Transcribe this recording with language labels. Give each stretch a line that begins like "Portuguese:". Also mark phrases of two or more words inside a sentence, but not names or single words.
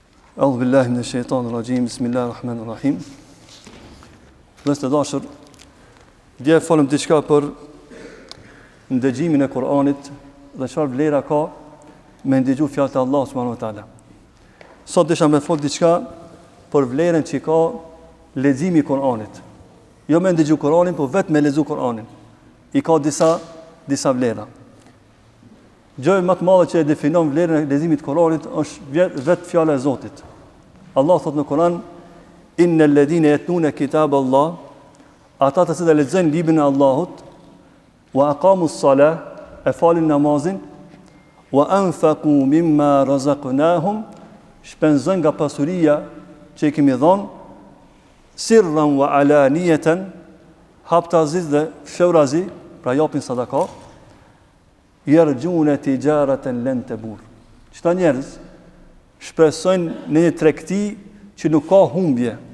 Arabic: أعوذ بالله من الشيطان الرجيم بسم الله الرحمن الرحيم.
Albanian: Dhe të dashur, dje folëm diçka për ndëgjimin e Kur'anit dhe çfarë vlera ka me ndëgju fjalët e Allahut
Arabic: سبحانه وتعالى.
Albanian: Sot desha me fol diçka për vlerën që ka leximi i Kur'anit. Jo me ndëgju Kur'anin, por vetëm me lexu Kur'anin. I ka disa vlera. Gjë më të madhe që e definon vlerën e leximit të Kur'anit është vetë fjala e Zotit. Allah thot në Kur'an:
Arabic: إن الذين يتلون كتاب الله,
Albanian: ata të cilët lexojnë librin e Allahut,
Arabic: وأقاموا الصلاة,
Albanian: e falin namazin,
Arabic: وأنفقوا مما رزقناهم,
Albanian: shpenzojnë nga pasuria që i kemi dhënë,
Arabic: سرا وعلانية,
Albanian: haptazi dhe fshirazi, pra japin sadaka,
Arabic: يرجون تجارة لن تبور.
Albanian: Çta njerëz shpresojnë në një tregti që nuk ka humbje.